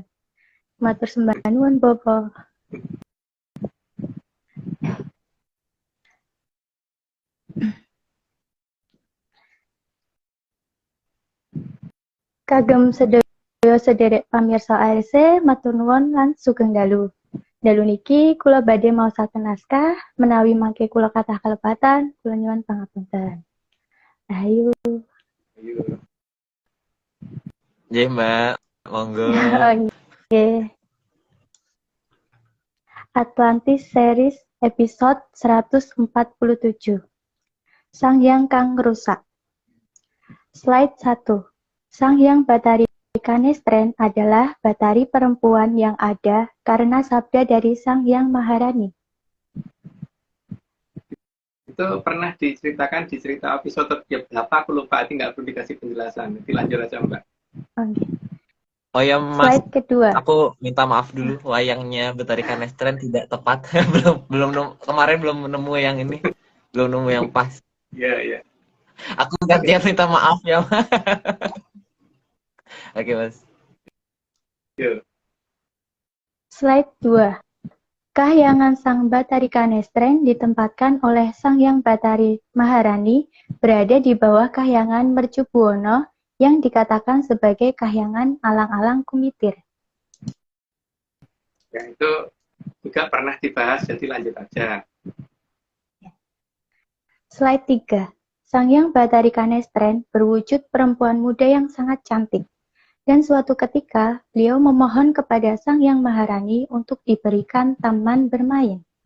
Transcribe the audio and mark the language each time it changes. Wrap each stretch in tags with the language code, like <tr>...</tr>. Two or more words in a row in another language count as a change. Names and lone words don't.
<jv>Matur sembah nuwun Bopo. Kagem sedaya sederek pamirsa ARC, matur nuwun lan sugeng dalu. Dalu niki kula badhe maosaken naskah, menawi mangke kula kathah kalepatan, kula nyuwun pangapunten.</jv> <id>Ayo. Jadi, Mbak, monggo. Oke. Atlantis Series episode 147. Sang Hyang Kang Rusak. Slide 1. Sang Hyang Batari Kanestren adalah batari perempuan yang ada karena sabda dari Sang Hyang Maharani. Itu pernah diceritakan di cerita episode berapa, aku lupa, nanti nggak perlu dikasih penjelasan. Nanti lanjut aja, Mbak. Oke. Oh ya, Mas, Slide kedua. aku minta maaf dulu, wayangnya Betari Kanestren tidak tepat. Kemarin belum nemu yang ini, belum nemu yang pas. Iya, iya. Aku gantian minta maaf ya. Oke, Mas. Yuk. Slide 2. Kahyangan Sang Batari Kanestren ditempatkan oleh Sang Hyang Batari Maharani berada di bawah kahyangan Mercubuwana yang dikatakan sebagai kahyangan alang-alang kumitir. Ya, itu juga pernah dibahas, jadi lanjut aja. Slide 3. Sang Hyang Bathari Kanestren berwujud perempuan muda yang sangat cantik. Dan suatu ketika, beliau memohon kepada Sang Hyang Maharani untuk diberikan taman bermain.</id>